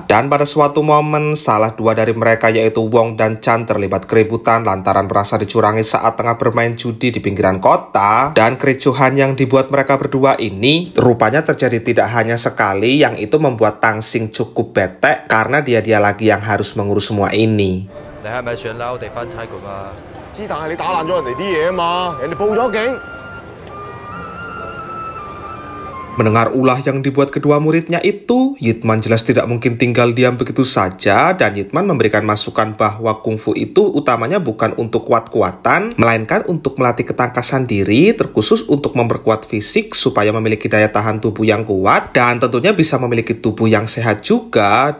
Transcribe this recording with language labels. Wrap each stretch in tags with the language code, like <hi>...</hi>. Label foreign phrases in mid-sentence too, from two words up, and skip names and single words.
<id>Dan pada suatu momen, salah dua dari mereka yaitu Wong dan Chan terlibat keributan lantaran merasa dicurangi saat tengah bermain judi di pinggiran kota. Dan kericuhan yang dibuat mereka berdua ini rupanya terjadi tidak hanya sekali, yang itu membuat Tangsing cukup bete karena dia lagi yang harus mengurus semua ini.</id> <yue>你係咪想撈地翻差局啊？之但係你打爛咗人哋啲嘢啊嘛，人哋報咗警。</yue> <id>Mendengar ulah yang dibuat kedua muridnya itu, Yitman jelas tidak mungkin tinggal diam begitu saja, dan Yitman memberikan masukan bahwa kungfu itu utamanya bukan untuk kuat-kuatan, melainkan untuk melatih ketangkasan diri, terkhusus untuk memperkuat fisik supaya memiliki daya tahan tubuh yang kuat, dan tentunya bisa memiliki tubuh yang sehat juga.</id>